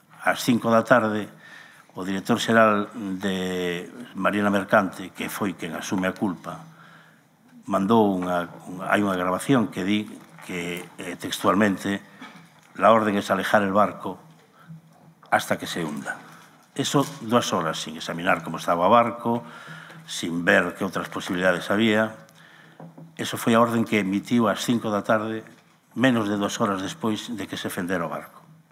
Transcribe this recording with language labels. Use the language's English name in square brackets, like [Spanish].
[Galician] Ás 5 da tarde, o director xeral de Marina Mercante, que foi quen asume a culpa, hai unha grabación que di que textualmente [Spanish] la orden es alejar el barco hasta que se hunda. [Galician] Eso 2 horas sin examinar como estaba o barco, sin ver que outras posibilidades había. Eso foi a orden que emitiu ás 5 da tarde, menos de 2 horas despois de que se fendera o barco.